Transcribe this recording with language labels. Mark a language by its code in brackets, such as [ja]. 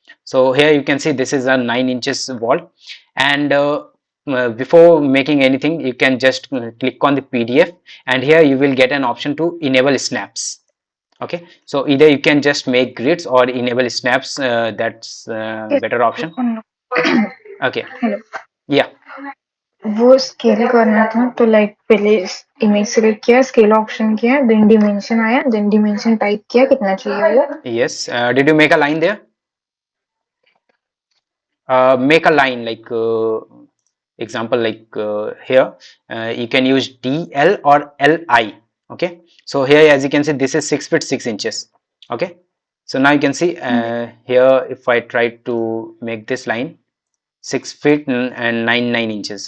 [en] So here you can see this is a 9 inches wall, and before making anything, you can just click on the PDF, and here you will get an option to enable snaps. Okay, so either you can just make grids or enable snaps, that's Yes, better option. Hello Okay, yeah. [hi] वो scale करना था तो like पहले image select किया scale option किया then dimension आया then dimension type किया कितना चाहिए वो [en] Yes, did you make a line there? Make a line like example, like here you can use DL or LI. Okay, so here as you can see, this is 6 feet 6 inches. Okay, so now you can see here, if I try to make this line 6 feet and 9 inches.